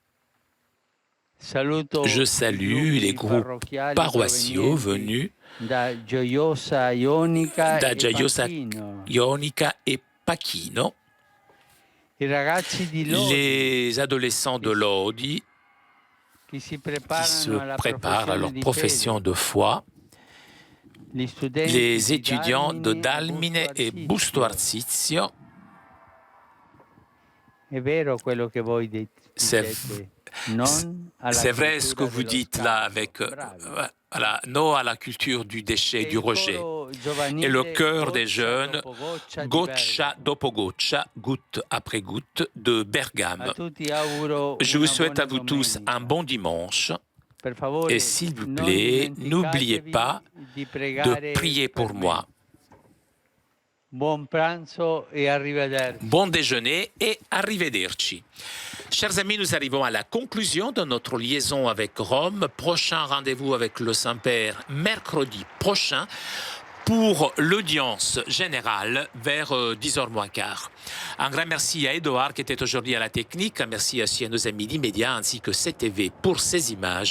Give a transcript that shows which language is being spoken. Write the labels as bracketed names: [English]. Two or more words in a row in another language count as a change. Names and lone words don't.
[French] Je salue les groupes paroissiaux venus da Gioiosa Ionica et Pachino, les adolescents de Lodi qui se préparent à leur profession de foi, les étudiants de Dalmine et Busto Arsizio. C'est vrai ce que vous dites là avec non à la culture du déchet, du rejet. Et le cœur des jeunes, [Italian] goccia dopo goccia, [French] goutte après goutte, de Bergame. Je vous souhaite à vous tous un bon dimanche. Et s'il vous plaît, n'oubliez pas de prier pour moi. [Italian] Buon pranzo e arrivederci. [French] Bon déjeuner et arrivederci. Chers amis, nous arrivons à la conclusion de notre liaison avec Rome. Prochain rendez-vous avec le Saint-Père mercredi prochain pour l'audience générale vers 10h moins quart. Un grand merci à Edouard qui était aujourd'hui à la technique. Un merci aussi à nos amis d'Immédiat ainsi que CTV pour ces images.